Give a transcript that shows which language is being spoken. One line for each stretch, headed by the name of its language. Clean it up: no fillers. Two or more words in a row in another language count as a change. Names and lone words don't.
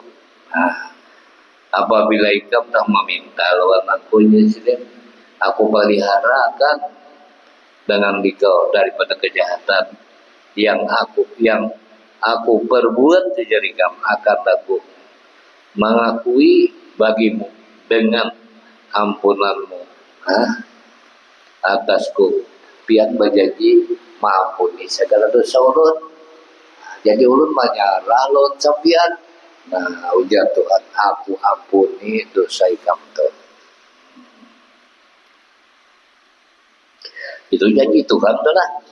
Banjar: Apabila ikam tak meminta lawan aku, disebut, aku peliharakan dengan dikau daripada kejahatan yang aku perbuat dari kamu, akan aku mengakui bagimu dengan ampunanmu atasku, pian berjanji mengampuni segala dosa ulun. Jadi ulun menyarah lawan sampian. Ujar Tuhan, aku ampuni dosa ikam tuh. Itu janji Tuhan tuh lah.